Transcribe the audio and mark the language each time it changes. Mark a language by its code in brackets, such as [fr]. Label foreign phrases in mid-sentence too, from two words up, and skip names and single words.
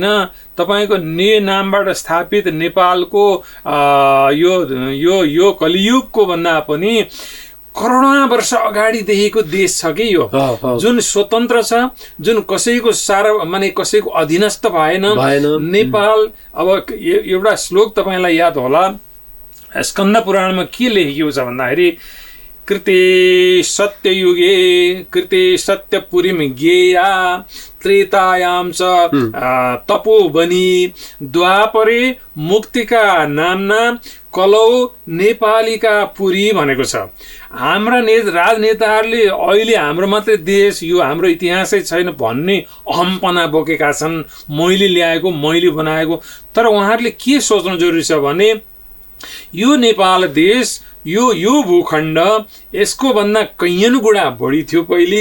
[ne] तपाईँको नामबाट स्थापित नेपालको यो कलियुगको भन्दा पनि करोडौं वर्ष अगाडिदेखिको देश छ कि यो, जुन स्वतन्त्र छ, जुन कसैको माने कसैको अधीनस्थ भएन नेपाल। अब एउटा श्लोक तपाईँलाई याद होला, स्कन्द पुराणमा के लेखेको छ भन्दाखेरि [sa] कृते सत्ययुगे कृते सत्यपुरीम गेया त्रेतायाम च तपोवनी द्वापरे मुक्तिका नामना कलौ नेपालीका पुरी [ne] भनेको छ। हाम्रा राजनेताहरूले अहिले हाम्रो मात्रै देश, यो हाम्रो इतिहासै छैन भन्ने अहम्पना बोकेका छन्, मैले ल्याएको मैले बनाएको। तर उहाँहरूले के सोच्नु जरुरी छ भने यो नेपाल देश, यो भूखण्ड यसको भन्दा कैयन गुणा बढी थियो पहिले।